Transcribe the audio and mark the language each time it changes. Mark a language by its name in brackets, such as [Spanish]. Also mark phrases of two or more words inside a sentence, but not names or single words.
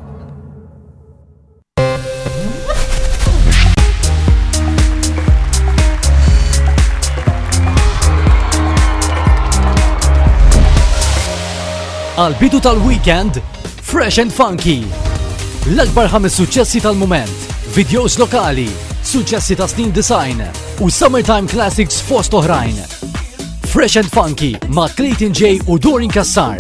[Maltese] Għal-bidu tal-weekend, Fresh and Funky. L-akbar 5 suċċessi tal-moment, videos lokali, suċċessi ta' snin design u Summertime Classics fost oħrajn. Fresh and Funky ma' Clayton J u Dorin Kassar.